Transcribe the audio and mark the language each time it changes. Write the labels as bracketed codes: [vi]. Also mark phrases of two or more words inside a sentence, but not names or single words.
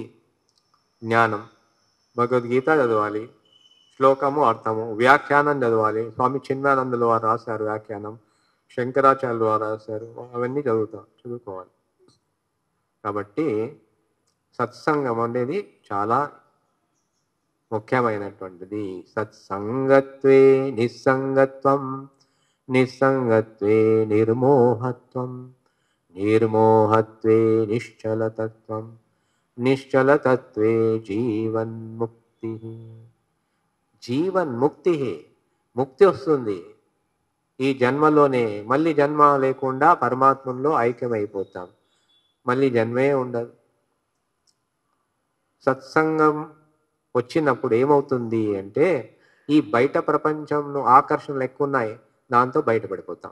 [te] జ్ఞానం, భగవద్గీత చదవాలి, శ్లోకము అర్థము, వ్యాఖ్యానం చదవాలి. స్వామి చిన్మయానందులు వారు రాశారు వ్యాఖ్యానం, శంకరాచార్యులు వారు రాశారు, అవన్నీ చదువుకోవాలి. కాబట్టి సత్సంగం అనేది చాలా ముఖ్యమైనటువంటిది. [sa] సత్సంగత్వే నిస్సంగత్వం, నిస్సంగత్వే నిర్మోహత్వం, నిర్మోహత్వే నిశ్చలతత్వం, నిశ్చలతత్వే జీవన్ముక్తి. [te] జీవన్ముక్తి, ముక్తి వస్తుంది ఈ జన్మలోనే. మళ్ళీ జన్మ లేకుండా పరమాత్మలో ఐక్యమైపోతాం, మళ్ళీ జన్మే ఉండదు. సత్సంగం వచ్చినప్పుడు ఏమవుతుంది అంటే ఈ బయట ప్రపంచంలో ఆకర్షణలు ఎక్కువ ఉన్నాయి, దాంతో బయటపడిపోతాం.